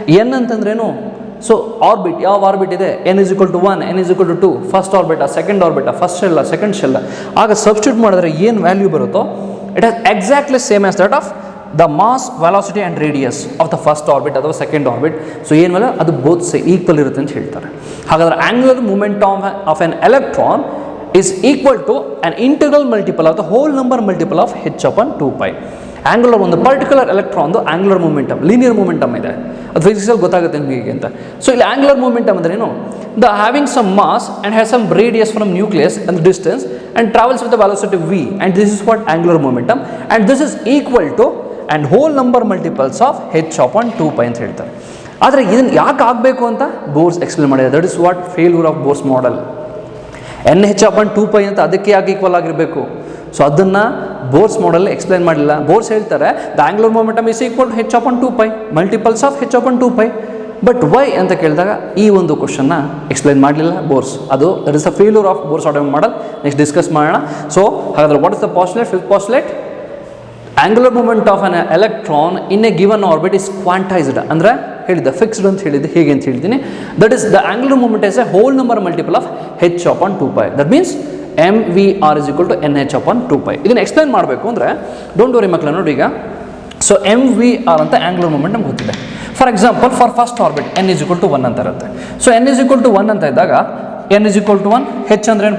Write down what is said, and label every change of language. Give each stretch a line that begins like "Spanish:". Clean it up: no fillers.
Kannada: N ಅಂತಂದ್ರೇನು, so orbit, ಯಾವ orbit ಇದೆ, N is equal to 1, N is equal to 2, first ಆರ್ಬಿಟ, second ಆರ್ಬಿಟ, first ಶೆಲ್ಲ, second ಶೆಲ್ಲ. ಆಗ substitute ಮಾಡಿದ್ರೆ ಏನು ವ್ಯಾಲ್ಯೂ ಬರುತ್ತೋ
English: It has exactly same as that of the mass, velocity and radius of the first orbit ಅಥವಾ second orbit.
Kannada: So ಏನು ಮೇಲೆ ಅದು both equal ಇರುತ್ತೆ ಅಂತ ಹೇಳ್ತಾರೆ. ಹಾಗಾದರೆ
English: Angular momentum of an electron is equal to an integral multiple of the whole number multiple of H upon 2π.
Kannada: Angular, ಒಂದು particular ಎಲೆಕ್ಟ್ರಾನ್ದು angular momentum, linear momentum ಇದೆ, ಅದು ಫಿಸಿಕ್ಸಲ್ಲಿ ಗೊತ್ತಾಗುತ್ತೆ ನಿಮಗೆ ಅಂತ. ಸೊ ಇಲ್ಲಿ ಆ್ಯಂಗುಲರ್ ಮೂಮೆಂಟಮ್ ಅಂದ್ರೆ ಏನು,
English: the having some mass and has some radius from nucleus and distance and travels with the velocity v, and this is what angular momentum, and this is equal to and whole number multiples of H upon 2π
Kannada: ಅಂತ ಹೇಳ್ತಾರೆ. ಆದರೆ ಇದನ್ನು ಯಾಕೆ ಆಗಬೇಕು ಅಂತ Bohr's explain ಮಾಡಿದೆ.
English: That is what failure of Bohr's model.
Kannada: NH upon 2π ಅಂತ ಅದಕ್ಕೆ ಯಾಕೆ ಈಕ್ವಲ್ ಆಗಿರಬೇಕು, ಸೊ ಅದನ್ನು ಬೋರ್ಸ್ ಮಾಡೆಲ್ ಎಕ್ಸ್ಪ್ಲೈನ್ ಮಾಡಲಿಲ್ಲ. ಬೋರ್ಸ್ ಹೇಳ್ತಾರೆ
English: The angular momentum is equal to h upon 2π multiples of h upon 2π.
Kannada: But why ಅಂತ ಕೇಳಿದಾಗ ಈ ಒಂದು ಕ್ವಶನ್ನ ಎಕ್ಸ್ಪ್ಲೈನ್ ಮಾಡಲಿಲ್ಲ ಬೋರ್ಸ್.
English: ಅದು that is the failure of Bohr's atomic model.
Kannada: Next discuss ಮಾಡೋಣ.
English: So ಹಾಗಾದ್ರೆ what is the postulate? Fifth postulate, angular moment of an electron in a given orbit is quantized.
Kannada: ಅಂದರೆ ಹೇಳಿದ್ದೆ ಫಿಕ್ಸ್ಡ್ ಅಂತ ಹೇಳಿದ್ದೆ, ಹೇಗೆ ಅಂತ ಹೇಳ್ತೀನಿ.
English: That is the angular moment is a whole number multiple of h upon 2π. That means MVR is equal to NH upon 2π.
Kannada: ಇದನ್ನು explain ಮಾಡಬೇಕು ಅಂದರೆ
English: don't worry
Kannada: ಮಕ್ಕಳ ನೋಡಿ ಈಗ. ಸೊ MVR ಅಂತ ಆಂಗ್ಯುಲರ್ ಮೂಮೆಂಟ್ ನಮ್ಗೆ ಗೊತ್ತಿದೆ.
English: for example for first orbit n is equal to 1
Kannada: ಅಂತ ಇರುತ್ತೆ.
English: so n is equal to 1
Kannada: ಅಂತ ಇದ್ದಾಗ
English: n is equal to 1, h
Kannada: ಅಂದರೆ ಏನು?